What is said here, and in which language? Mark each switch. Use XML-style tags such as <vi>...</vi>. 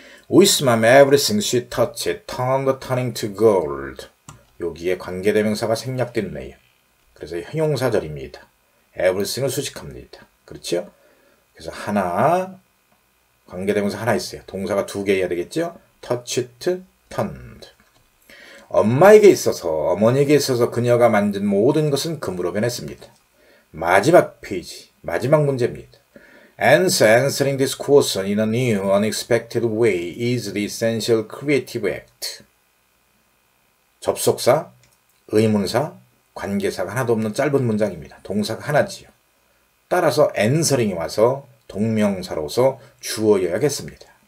<en>With my everything she touched turned turning to gold.</en> <ko>여기에 관계대명사가 생략됐네요. 그래서 형용사절입니다. everything을 수식합니다. 그렇죠? 그래서 하나, 관계대명사 하나 있어요. 동사가 두 개 해야 되겠죠?</ko> <en>touched, turned.</en> <ko>어머니에게 있어서 그녀가 만든 모든 것은 금으로 변했습니다. 마지막 페이지, 마지막 문제입니다.</ko> <en>Answering this question in a new, unexpected way is the essential creative act.</en> <ko>접속사, 의문사, 관계사가 하나도 없는 짧은 문장입니다. 동사가 하나지요. 따라서 answering이 와서 동명사로서 주어여야겠습니다.</ko>